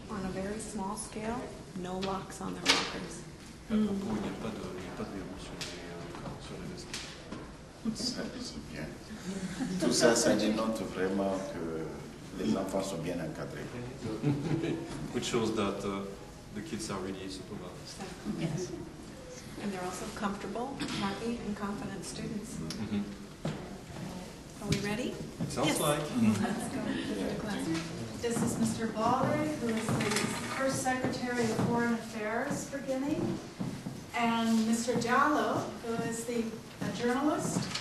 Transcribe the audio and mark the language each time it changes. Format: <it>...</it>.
<en>On a very small scale, no locks on the rockers.</en> <fr>À propos, il n'y a pas de verrou sur les vestes. Ça, c'est bien. Tout ça, ça dénote vraiment que les enfants sont bien encadrés.</fr> <en>Which shows that the kids are really supervised. Yes. And they're also comfortable, happy, and confident students. Are we ready? Sounds Yes. like. Let's go to class. This is Mr. Balde, who is the first Secretary of Foreign Affairs for Guinea, and Mr. Diallo, who is the journalist,</en>